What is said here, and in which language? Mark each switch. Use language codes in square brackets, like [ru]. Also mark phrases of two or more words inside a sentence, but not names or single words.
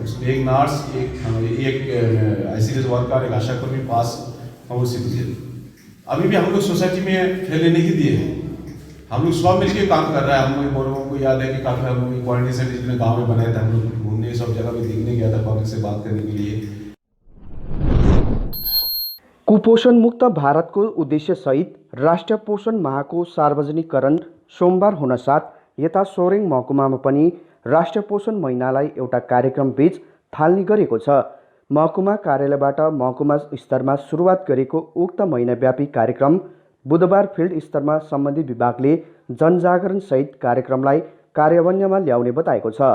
[hi] उसमें एक नर्स, एक ICDS वर्कर, एक आशाकर्मी पास और सिटीजन। अभी भी हम लोग सोसाइटी में फैलने नहीं दिए हैं, हम लोग सब मिलकर काम कर रहा है। हम लोग लोगों को याद है कि काफ़ी हम लोग क्वारंटाइन सेंटर जितने गाँव में बनाए थे, हम लोग घूमने सब जगह भी देखने गया था, पब्लिक से बात करने के लिए। [ne] कुपोषण मुक्त भारतको उद्देश्यसहित राष्ट्रिय पोषण माहको सार्वजनिकरण सोमबार हुन साथ यता सोरेङ महकुमामा पनि राष्ट्रिय पोषण महिनालाई एउटा कार्यक्रमबीच थाल्ने गरेको छ। महकुमा कार्यालयबाट महकुमा स्तरमा सुरुवात गरेको उक्त महिनाव्यापी कार्यक्रम बुधबार फिल्ड स्तरमा सम्बन्धित विभागले जनजागरणसहित कार्यक्रमलाई कार्यान्वयनमा ल्याउने बताएको छ।